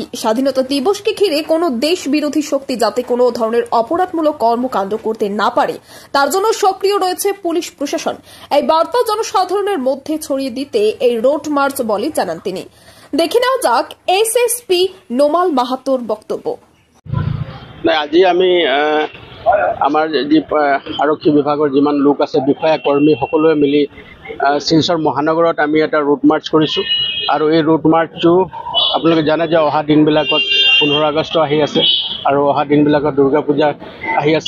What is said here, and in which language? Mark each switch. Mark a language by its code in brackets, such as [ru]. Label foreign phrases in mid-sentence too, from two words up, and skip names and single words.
[bn] স্বাধীনতা দিবসকে ঘিরে কোনো দেশ বিরোধী শক্তি যাতে কোনো ধরনের অপরাধমূলক কর্মকাণ্ড করতে না পারে তার জন্য সক্রিয় রয়েছে পুলিশ প্রশাসন। এই বার্তা জনসাধারণের মধ্যে ছড়িয়ে দিতে এই রোড মার্চ বলে জানান তিনি। দেখে নেওয়া যাক এসএসপি নোমাল মাহাতোর বক্তব্য। [as] আজি আমি আমাৰ যি আৰক্ষী বিভাগৰ যিমান লোক আছে, বিষয়া কৰ্মী সকলোৱে মিলি শিলচৰ মহানগৰত আমি এটা ৰুট মাৰ্চ কৰিছোঁ। আৰু এই ৰুট মাৰ্চটো আপোনালোকে জানে যে অহা দিনবিলাকত 15 আগষ্ট আহি আছে আৰু অহা দিনবিলাকত দুৰ্গা পূজা আহি আছে।